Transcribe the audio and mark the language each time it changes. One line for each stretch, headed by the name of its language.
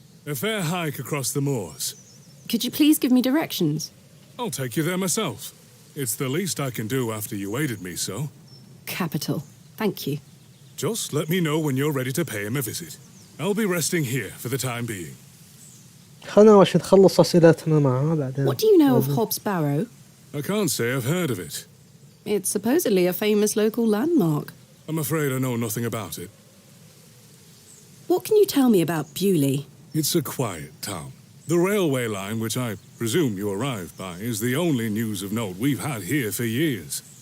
English: A fair hike across the moors. Could you please give me directions? I'll take you there myself. It's the least I can do after you aided me so. Capital. Thank you. Just let me know when you're ready to pay him a visit. I'll be resting here for the time being.
Arabic: خلنا وش نخلص أسئلتنا معاه بعدين.
English: What do you know of Hobbs Barrow? I can't say I've heard of it. It's supposedly a famous local landmark. I'm afraid I know nothing about it. What can you tell me about Bewley? It's a quiet town. The railway line, which I presume you arrived by, is the only news of note we've had here for years.